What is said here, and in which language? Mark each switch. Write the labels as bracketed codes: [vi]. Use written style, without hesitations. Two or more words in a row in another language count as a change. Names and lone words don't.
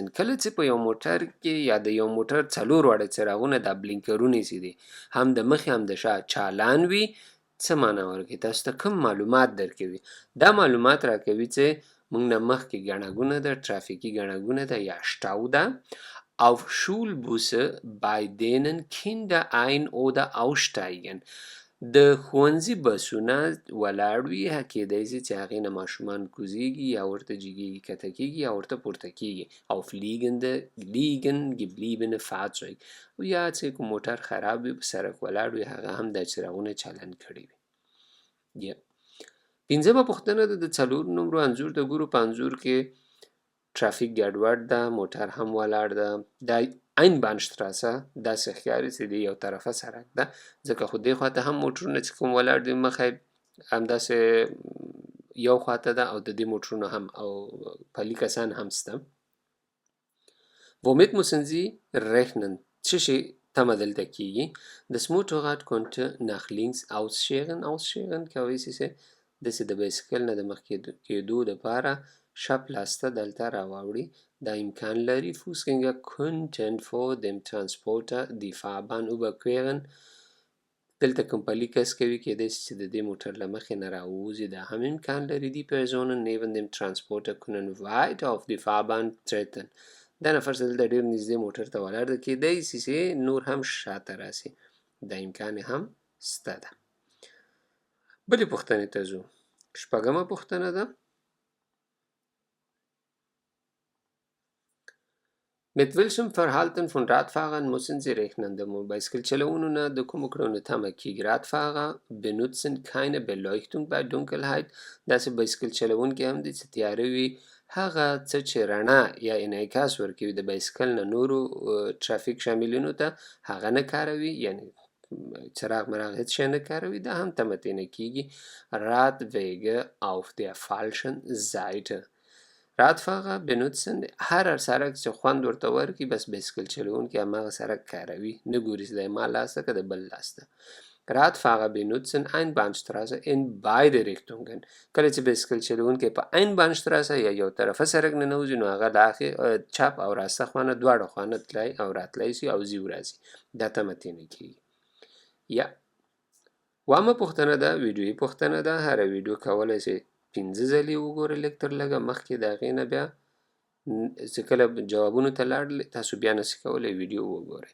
[ps] کله چې په یو موټر کې یا د یو موټر 4 واړه څراغونه دا بلینکرونه چې دي هم د مخې هم د شا چالان وي، څه معنا ورکوي؟ تاسو ته کوم معلومات درکوي؟ دا معلومات راکوي چې موږ نه مخکې ګڼه ګونه ده، ترافیکي ګڼه ګونه ده یا Stau ده. [de] Auf Schulbusse bei denen Kinder ein- oder aussteigen. [ps] د ښوونځي بسونه ولاړ وي، کیدای شي چې هغې نه ماشومان کوزیږي یا ورته جګیږي کښته کیږي یا ورته پورته کیږي او [de] liegen gebliebene Fahrzeug [ps] یا چې کوم موټر خراب وي په سړک ولاړ وي هغه هم دا څراغونه چالان کړي وي. پنځمه پوښتنه ده د 4 نمرو انځور ته ګورو. په انځور کې ترافیک ګډوډ ده، موټر هم ولاړ ده. دا Einbahnstraße داسې ښکاري چې د یو طرفه سړک ده، ځکه خو دې خواته هم موټرونه چې کوم ولاړ دي مخه همداسې یو خواته ده او د دې موټرونه هم او پلي کسان هم شته. [de] Womit müssen Sie rechnen؟ [ps] څه شي تمه دلته کیږي؟ [de] Das Motorrad konnte nach links ausscheren [ps] کولی شي چې داسې د بایسکل نه د مخ کېدو دپاره شپ لاسته دلته راواوړي. دا امکان لري [de] Fußgänger könnten vor dem Transporter die Fahrbahn überqueren. [ps] دلته کوم پلي کس کوي کېدای شي چې د دې موټر له مخې نه راووځي. دا هم امکان لري [de] Die Personen neben dem Transporter können weiter auf die Fahrbahn treten. [ps] دا نفر چې دلته ډېر نږدې موټر ته ولاړ ده کېدای شي چې نور هم شاته راسي. دا امکان هم شته ده. بلې پوښتنې ته ځو. شپږمه پوښتنه ده [de] Mit welchem Verhalten von Radfahrern müssen Sie rechnen؟ [ps] د بایسکل چلوونو نه د کومو کړنو تمه کیږي؟ [de] Radfahrer benutzen keine Beleuchtung bei Dunkelheit. [ps] داسې بایسکل چلوونکي هم دي چې تیاره وي هغه څه چې رڼا یا انعکاس ورکوي د بایسکل نه نورو ترافیک شاملینو ته هغه نه کاروي، یعنی څراغ مراغ هیڅ شی نه کاروي. دا هم تمه ترې نه کیږي. [de] Radwege auf der falschen Seite. Radfahrer benutzen [ps] هر سړک چې خوند ورته ورکړي بس بایسکل چلوونکي هماغه سړک کاروي، نه ګوري چې د ما لاس ده که د بل لاس ده. [de] Radfahrer benutzen Einbahnstraße in beide Richtungen. [ps] کله چې بایسکل چلوونکی په Einbahnstraße یا یو طرفه سړک ننوځي نو هغه د چپ او راسته خوا نه دواړه خوا نه تللی او راتلی شي او ځي ورځي. دا تمه ترې نه کیږي. یا اوومه پوښتنه ده ویډیویي پوښتنه ده. هره ویډیو کولی شي 5 ځلې وګورئ لږ تر لږه، مخکې د هغې نه بیا چې کله جوابونو ته لاړلې تاسو بیا نشئ کولی ویډیو وګورئ.